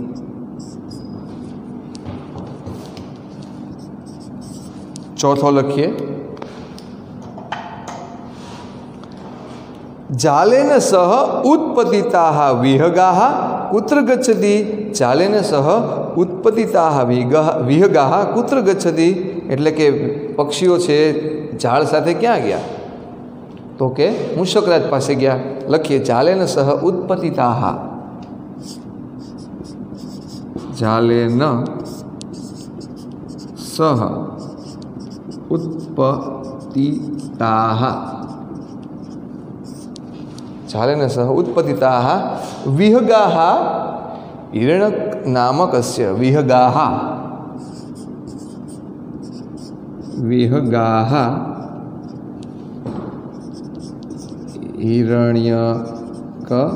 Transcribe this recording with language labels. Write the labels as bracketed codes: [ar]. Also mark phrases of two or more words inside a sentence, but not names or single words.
[gu] ચોથો લખીએ। [sa] जालेन सह उत्पतिताः विहगाः कुत्र गच्छति? जालेन सह उत्पतिताः विहगाः कुत्र गच्छति? [gu] એટલે કે પક્ષીઓ છે ઝાડ સાથે ક્યાં ગયા? તો કે મૂષકરાજ પાસે ગયા। [sa] लखिए जालेन सह उत्पतिताः, जालेन सह उत्पतिताः, जालेन सह उत्पतिताः विहगाः हिरण्यक नामकस्य, विहगाः, विहगाः हिरण्यक